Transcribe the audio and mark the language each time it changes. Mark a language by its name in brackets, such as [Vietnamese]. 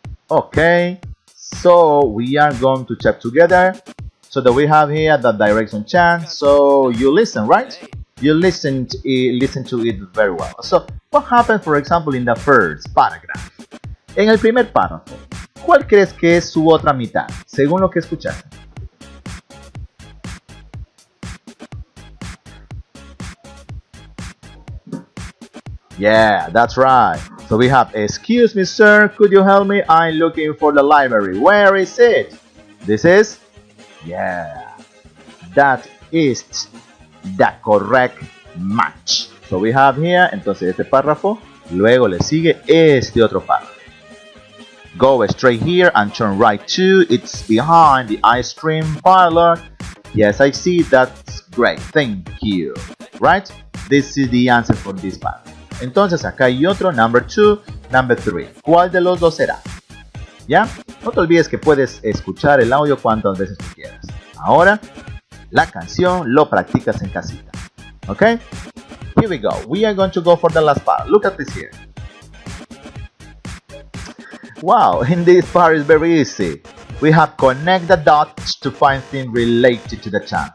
[English] Okay, so we are going to check together. So that we have here the direction chant. So you listen, right? You listen to it very well. So what happened, for example, in the first paragraph? [Spanish] En el primer párrafo, ¿cuál crees que es su otra mitad, según lo que escuchaste? [English] Yeah, that's right. So we have, excuse me, sir, could you help me? I'm looking for the library. Where is it? This is, yeah, that is the correct match. So we have here, [Spanish] entonces este párrafo, luego le sigue este otro párrafo. [English] Go straight here and turn right too. It's behind the ice cream parlor. Yes, I see. That's great. Thank you. Right? This is the answer for this part. [Spanish] Entonces acá hay otro, [English] number 2, number 3. [Spanish] ¿Cuál de los dos será? ¿Ya? No te olvides que puedes escuchar el audio cuantas veces tú quieras. Ahora, la canción lo practicas en casita. [English] ¿Ok? Here we go. We are going to go for the last part. Look at this here. Wow, in this part is very easy. We have connect the dots to find things related to the chant.